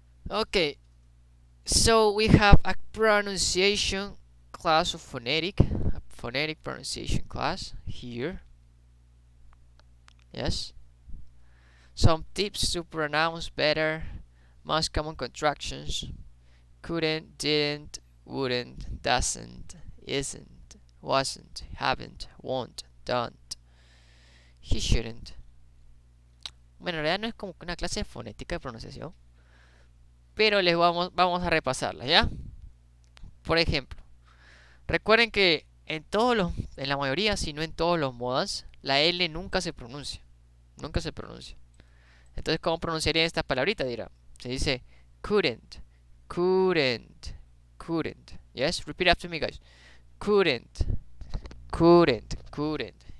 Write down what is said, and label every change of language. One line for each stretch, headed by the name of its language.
English: Okay, so we have a pronunciation class of phonetic, a phonetic pronunciation class here. Yes. Some tips to pronounce better. Most common contractions: couldn't, didn't, wouldn't, doesn't, isn't, wasn't, haven't, won't, don't. He shouldn't.
Spanish: Bueno, en realidad no es como una clase de fonética de pronunciación, pero les vamos a repasarla, ¿ya? Por ejemplo, recuerden que en la mayoría, si no en todos los modos, la L nunca se pronuncia. Nunca se pronuncia. Entonces, ¿cómo pronunciaría esta palabrita? Dirá, se dice
English: couldn't, couldn't, couldn't. Yes, repeat after me, guys. Couldn't, couldn't, couldn't.